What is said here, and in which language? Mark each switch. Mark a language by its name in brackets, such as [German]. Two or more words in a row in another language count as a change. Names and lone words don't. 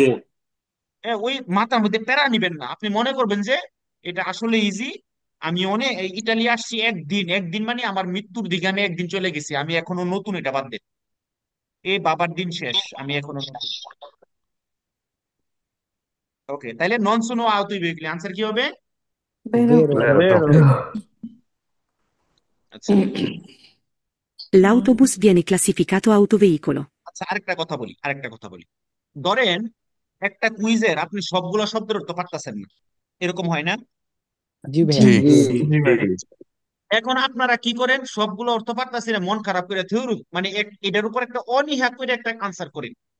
[Bangla] ওই মাথার মধ্যে প্যারা নিবেন না, আপনি মনে করবেন যে এটা আসলে ইজি। আমি অনেক ইটালি আসছি একদিন, একদিন মানে আমার মৃত্যুর দিকে আমি একদিন চলে গেছি, আমি এখনো নতুন, এটা বাদ দেন, এই বাবার দিন শেষ, আমি এখনো নতুন। ওকে, তাহলে [Italian] non sono [Bangla] আউট হইবে, আনসার কি হবে? [Italian] Vero. vero বেরো। [Bangla] আচ্ছা [Italian] L'autobus viene classificato autoveicolo. [Bangla] আচ্ছা, আরেকটা কথা বলি। ধরেন একটা কুইজের আপনি সবগুলো শব্দের অর্থ পারতেছেন না, এরকম হয় না? জি ভাইয়া। জি জি জি ভাই জি এখন আপনারা কি করেন, সবগুলো অর্থ পারতেছি না, মন খারাপ করে থিওরি মানে এটার উপর একটা অনীহা করে একটা আনসার করেন।